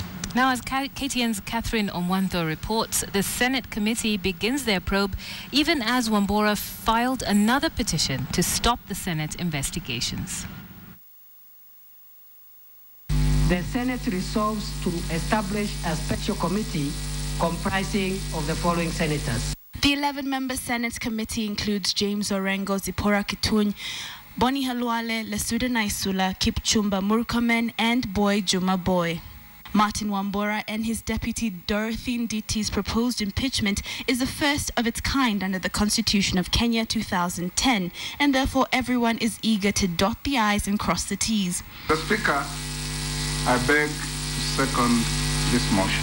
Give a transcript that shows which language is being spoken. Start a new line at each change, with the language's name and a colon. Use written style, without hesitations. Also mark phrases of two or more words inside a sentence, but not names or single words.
English: Now, as KTN's Catherine Omwanto reports, the Senate committee begins their probe even as Wambora filed another petition to stop the Senate investigations. The Senate resolves to establish a special committee comprising of the following senators. The 11-member Senate committee includes James Orengo, Zipporah Kituny, Boni Halwale, Lesuda Naisula, Kipchumba Murkomen, and Boy Juma Boy. Martin Wambora and his deputy Dorothy Nditi's proposed impeachment is the first of its kind under the Constitution of Kenya 2010, and therefore everyone is eager to dot the I's and cross the T's. The Speaker, I beg to second this motion.